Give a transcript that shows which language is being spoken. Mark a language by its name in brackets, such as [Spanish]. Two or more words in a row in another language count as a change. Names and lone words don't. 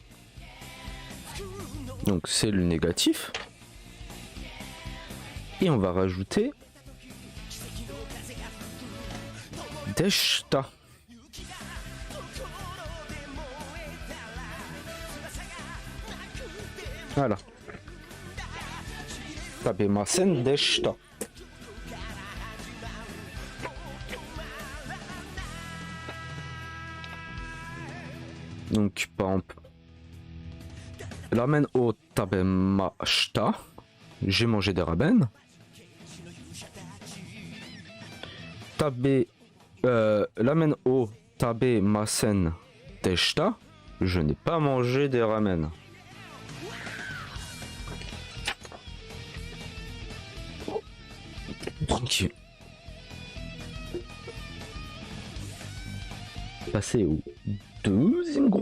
[French] Donc c'est le négatif. Et on va rajouter Deshta. Voilà. [Japanese] 食べませんでした. [French] Donc, par exemple, [Japanese] ラーメンを食べました. [French] J'ai mangé des ramen. [Japanese] ラーメンを食べませんでした. [French] Je n'ai pas mangé des ramen. Donc, passer au deuxième groupe.